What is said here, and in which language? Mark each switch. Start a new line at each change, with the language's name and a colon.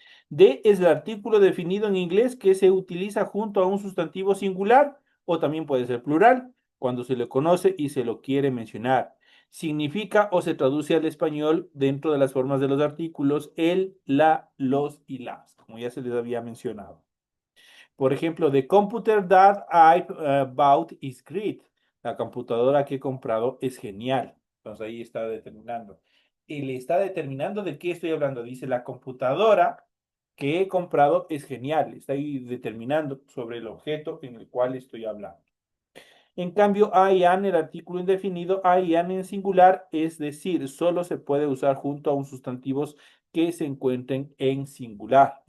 Spanish: De es el artículo definido en inglés que se utiliza junto a un sustantivo singular o también puede ser plural cuando se le conoce y se lo quiere mencionar. Significa o se traduce al español dentro de las formas de los artículos el, la, los y las, como ya se les había mencionado. Por ejemplo,
English: the computer that I bought is great.
Spanish: La computadora que he comprado es genial. Entonces ahí está determinando. Él está determinando de qué estoy hablando. Dice la computadora que he comprado es genial. Está ahí determinando sobre el objeto en el cual estoy hablando. En cambio, I am, el artículo indefinido, I am en singular, es decir, solo se puede usar junto a un sustantivos que se encuentren en singular.